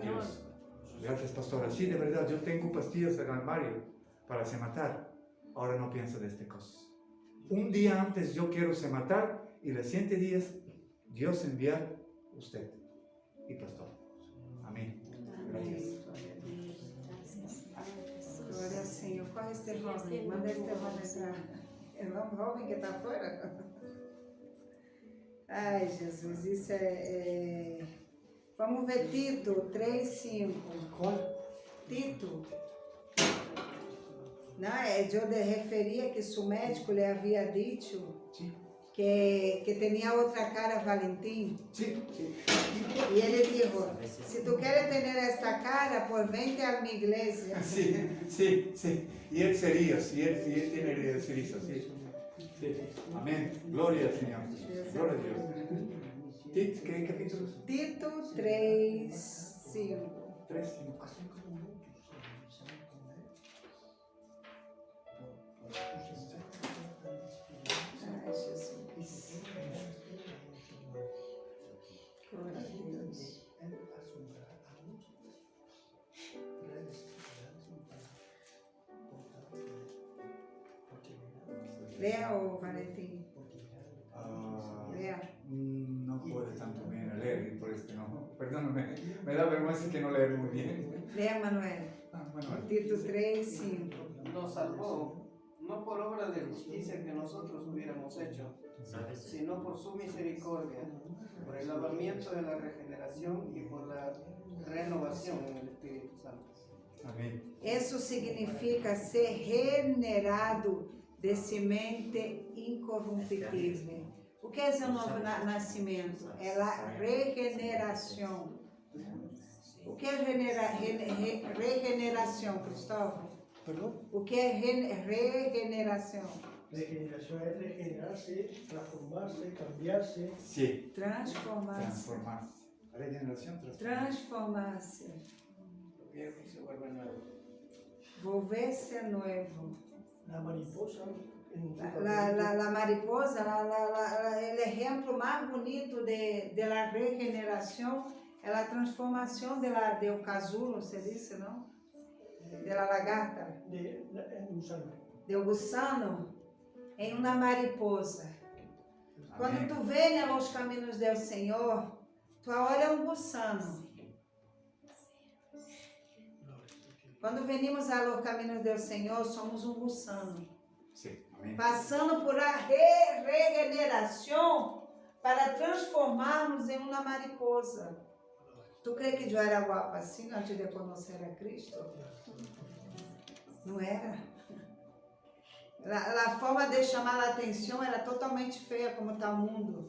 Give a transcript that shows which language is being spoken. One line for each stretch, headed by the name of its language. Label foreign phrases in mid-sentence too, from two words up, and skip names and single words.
Spanish: Dios. Gracias, pastora. Sí, de verdad, yo tengo pastillas en el armario para se matar. Ahora no pienso de estas cosas. Un día antes yo quiero se matar y los siguiente días Dios enviar usted y pastor. Amén. Gracias.
Portuguese: Glória ao Senhor. Qual é este jovem? Manda este jovem entrar. É um jovem que está fora? Ai, Jesus, isso Vamos ver Tito 3:5. Qual? Tito. Não, eu referia que seu médico lhe havia dito que tinha outra cara, Valentim. Sim. E ele disse, se tu queres ter esta cara,
Spanish: pues vente
Portuguese: a minha igreja.
Spanish: Sí. Y él sería, si él tiene el servicio, sí. Amén. Gloria al Señor. Gloria a Dios. ¿Qué capítulo? Tito 3:5. 3:5.
Portuguese: Ai, Jesus. Glória a Deus. Lea o Valentim.
Spanish: Lea. No puedo tanto bien leer, por esto no. Perdóname, me da vergüenza que no leer muy bien. Lea, Manuel. Manuel. Tito 3:5. Nos salvó no por obra de justicia que nosotros hubiéramos hecho, sino por su misericordia, por el lavamiento de la regeneración y por la renovación en el Espíritu Santo. Amén.
Portuguese: Isso significa ser regenerado de semente incorruptível. O que é o novo nascimento? É a regeneração. O que é regeneração, Cristóvão?
Spanish: ¿Perdón?
Portuguese: O que é regeneração?
Spanish: Regeneración es regenerarse, transformarse, cambiarse. Sí.
Portuguese: Transformar-se.
Spanish: Transformarse. Regeneración, transformación.
Portuguese: Transformar-se.
Spanish: Lo viejo se vuelve nuevo.
Portuguese: Volver-se novo.
Spanish: La mariposa en su La mariposa, el ejemplo más bonito de la regeneración es la transformación del casulo, se dice, ¿no? De la lagarta, en gusano. del gusano en una mariposa.
Portuguese: Quando
Spanish: Amén.
Portuguese: tu vem aos caminhos do Senhor, tu agora é um gusano. Quando venimos aos caminhos do Senhor, somos um gusano.
Spanish: Sí. Amén.
Portuguese: Passando por a regeneração para transformarmos em uma mariposa. Tu crê que eu era guapa assim antes de conhecer a Cristo? Não era. A forma de chamar a atenção era totalmente feia como está o mundo.